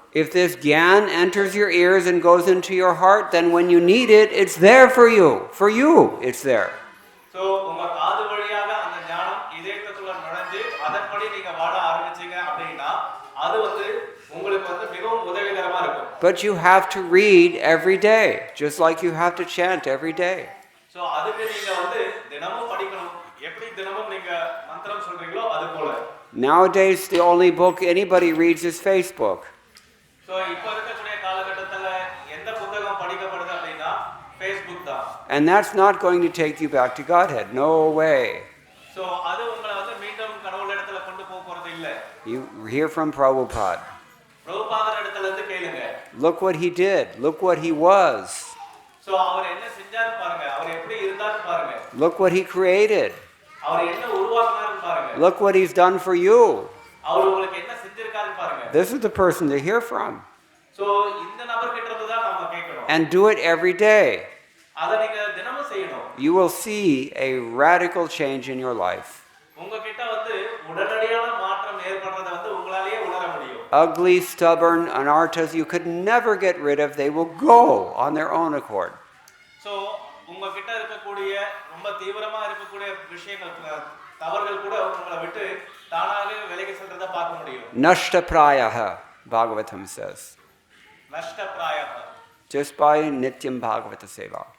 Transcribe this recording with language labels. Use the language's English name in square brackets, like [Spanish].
[English] If this gyan enters your ears and goes into your heart, then when you need it, it's there for you. For you, it's there. [Tamil] So உங்க காது வழியாக அந்த ஞானம் இதயத்துக்குள்ள நுழைஞ்சு அதன்படி நீங்க வாழ ஆரம்பிச்சீங்க அப்படின்னா அது வந்து உங்களுக்கு வந்து மிகவும் உதவிகரமா இருக்கும். [English] But you have to read every day, just like you have to chant every day. [Tamil] So அதுக்கு நீங்க வந்து தினமும் படிக்கணும். எப்படி தினமும் நீங்க மந்திரம் சொல்றீங்களோ அது போல. [English] Nowadays, the only book anybody reads is Facebook. [Tamil] So இப்போ இருக்கக்கூடிய காலகட்டத்துல எந்த புத்தகம் படிக்கப்படுது அப்படின்னா Facebook தான். [English] And that's not going to take you back to Godhead. No way. [Tamil] So அது உங்களை வந்து மீண்டும் கடவுள் இடத்துல கொண்டு போக போறது இல்ல. [English] You hear from Prabhupada. [Tamil] பிரபுபாதர் இடத்துல இருந்து கேளுங்க. [English] Look what he did. Look what he was. [Tamil] So அவர் என்ன செஞ்சாரு பாருங்க. அவர் எப்படி இருந்தாரு பாருங்க. [English] Look what he created. [Tamil] அவர் என்ன உருவாக்குனாரு பாருங்க. [English] Look what he's done for you. [Tamil] அவர் உங்களுக்கு என்ன செஞ்சிருக்காரு பாருங்க. [English] This is the person to hear from. [Tamil] So இந்த நபர் கிட்ட இருந்து தான் நாம கேட்கணும். [English] And do it every day. [Tamil] அத நீங்க தினமும் செய்யணும். [English] You will see a radical change in your life. [Tamil] உங்ககிட்ட வந்து உடனடியான மாற்றம் ஏற்படுறத வந்து உங்களாலேயே உணர முடியும். [English] Ugly, stubborn anarthas you could never get rid of, they will go on their own accord. [Tamil] So உங்ககிட்ட இருக்கக்கூடிய ரொம்ப தீவிரமா இருக்கக்கூடிய விஷயங்கள் தவறுகள் கூட உங்களை விட்டு தானாகவே விலகி செல்றத பார்க்க முடியும். [Sanskrit] Nashta prayaha, [English] Bhagavatam says. [Tamil] நஷ்ட பிராயஹ. [English] Just by [Sanskrit] nityam Bhagavata seva.